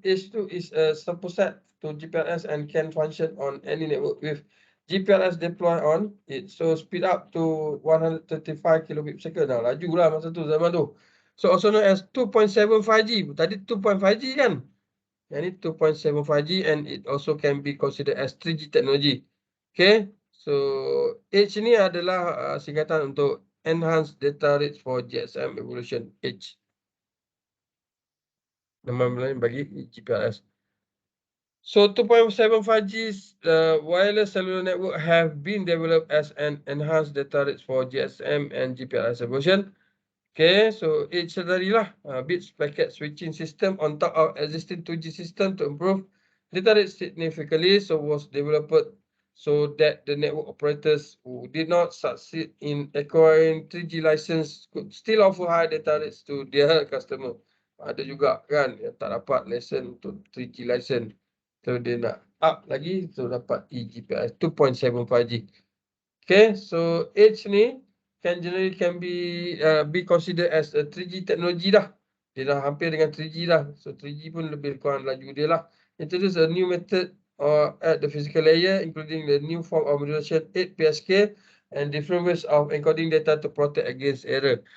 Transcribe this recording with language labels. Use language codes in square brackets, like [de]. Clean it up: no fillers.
[en] H tu is a subset to GPRS and can function on any network with GPRS deploy on it. So speed up to 135 kilobit per second. [ms] Laju lah masa tu, zaman tu. [en] So also known as 2.75G. [ms] Tadi 2.5G kan? Yang ni [en] 2.75G and it also can be considered as 3G technology. Okay. [ms] So H ni adalah singkatan untuk Enhanced Data Rates for GSM Evolution H. Nama lain bagi GPRS. [en] So 2.75G wireless cellular network have been developed as an enhanced data rates for GSM and GPRS evolution. Okay, so H tadilah bits packet switching system on top of existing 2G system to improve data rates significantly. So was developed so that the network operators who did not succeed in acquiring 3G license could still offer high data rates to their customer. [ms] Ada juga kan yang tak dapat license untuk 3G license. So dia nak up lagi, so dapat eGPRS 2.75G. [en] Okay, so H ni can be considered as a 3G technology dah. [ms] Dia dah hampir dengan 3G dah. So 3G pun lebih kurang laju dia lah. [en] Introduce a new method at the physical layer, including the new form of modulation 8 PSK and different ways of encoding data to protect against error.